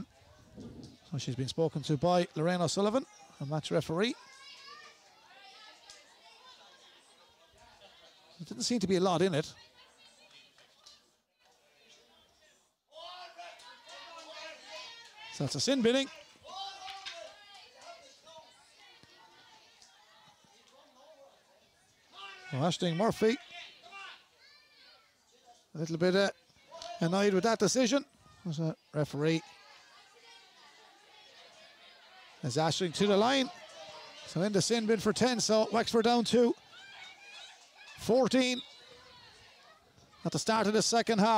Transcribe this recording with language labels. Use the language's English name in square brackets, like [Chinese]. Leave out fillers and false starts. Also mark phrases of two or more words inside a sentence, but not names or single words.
[English] So she's been spoken to by Lorraine O'Sullivan, a match referee. There didn't seem to be a lot in it. So it's a sin binning. Well, Aisling Murphy a little bit annoyed with that decision. There's a referee. As Aisling to the line. So in the sin bin for 10. So Wexford down to 14 at the start of the second half.